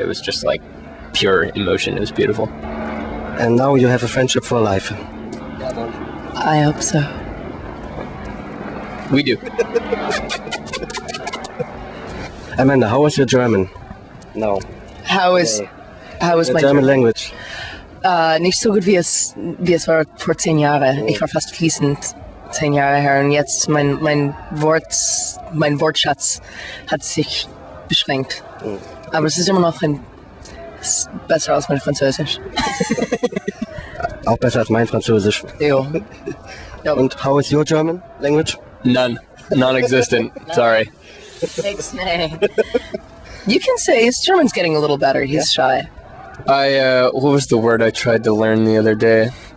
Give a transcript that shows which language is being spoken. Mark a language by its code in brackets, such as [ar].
[en] It was just like pure emotion. It was beautiful. And now you have a friendship for life. I hope so. We do. Amanda, how was your German? No. How is my German language? [de] Nicht so gut wie es war vor 10 Jahren. Ich war fast fließend 10 Jahre her, und jetzt mein Wortschatz hat sich beschränkt. Aber es ist immer noch besser als mein Französisch. Auch besser als mein Französisch. Jo. Und [en] how is your German language? None. Non-existent. Sorry. Thanks, May. You can say his German's getting a little better. He's shy. What was the word I tried to learn the other day?